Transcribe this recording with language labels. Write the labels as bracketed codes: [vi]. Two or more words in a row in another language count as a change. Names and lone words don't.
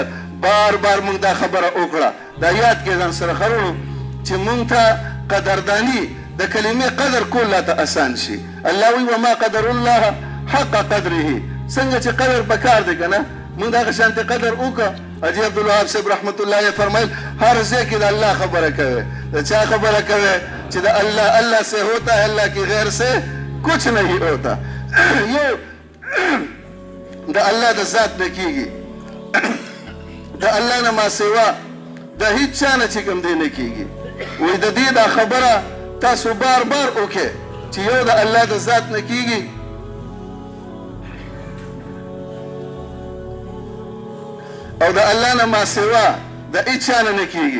[ps] بار بار موږ دا خبره وکړه، دا یاد کړئ ځان سره خرونو چې موږ ته قدرداني د کلمې قدر کول لا ته اسان شي. [ar] الله وی وما قدر الله حق قدره. [ps] څنګه چې قدر پکار دی که نه موږ دغه شانتې قدر وکړه. حاجي عبدالوهاب صاحب رحمت الله علیه فرمایل هر ځای کې د الله خبره کوي. د چا خبره کوي؟ چې د الله [ur] الله سے ہوتا ہے اللہ کی غیر سے کچھ نہیں ہوتا. [ps] یو د الله د ذات نه کېږي، د الله نه ما سوا د هیڅ چا نه چې کوم دی نه کېږي. وایي د دې دا خبره تاسو بار بار وکړئ چې یو د الله د ذات نه کېږي او د الله نه ما سوا د هیڅ چا نه کېږي.